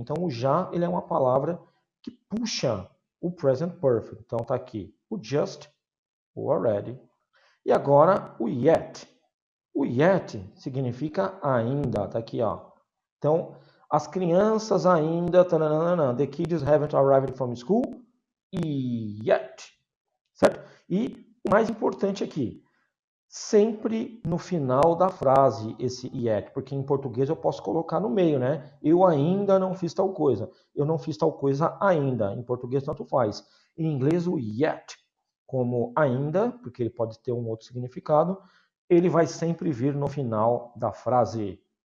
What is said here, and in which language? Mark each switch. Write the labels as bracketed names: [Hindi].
[Portuguese] Então, o já, ele é uma palavra que puxa o present perfect. Então, tá aqui o just, o already. E agora, o yet. O yet significa ainda. Tá aqui, ó. Então, as crianças ainda... [English] Taranana, the kids haven't arrived from school yet. [Portuguese] Certo? E o mais importante aqui, sempre no final da frase esse yet, porque em português eu posso colocar no meio, né? Eu ainda não fiz tal coisa. Eu não fiz tal coisa ainda. Em português tanto faz. Em inglês o yet, como ainda, porque ele pode ter um outro significado, ele vai sempre vir no final da frase.